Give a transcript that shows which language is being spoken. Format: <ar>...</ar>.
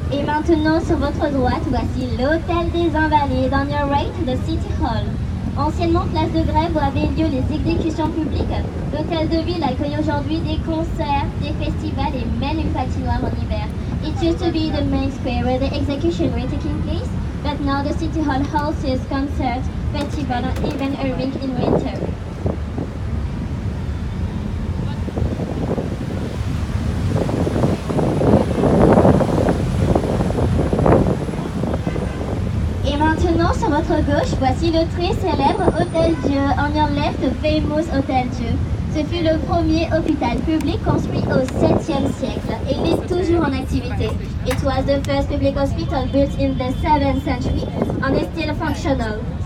<fr>maintenant, sur votre droite, voici l'Hôtel des Invalides.</fr> <en>On your right, the City Hall.</en> <fr>Anciennement place de grève où avaient lieu les exécutions publiques, l'hôtel de ville accueille aujourd'hui des concerts, des festivals et même une patinoire en hiver.</fr> <en>It used to be the main square where the execution were taking place, but now the City Hall hosts concerts, festivals, and even a rink in winter.</en> <fr>Et maintenant, sur votre gauche, voici le très célèbre Hôtel Dieu.</fr> <en>On your left, the famous Hôtel Dieu.</en> <fr>Ce fut le premier hôpital public construit au 7e siècle et il est toujours en activité.</fr> <en>It was the first public hospital built in the 7th century and is still functional.</en>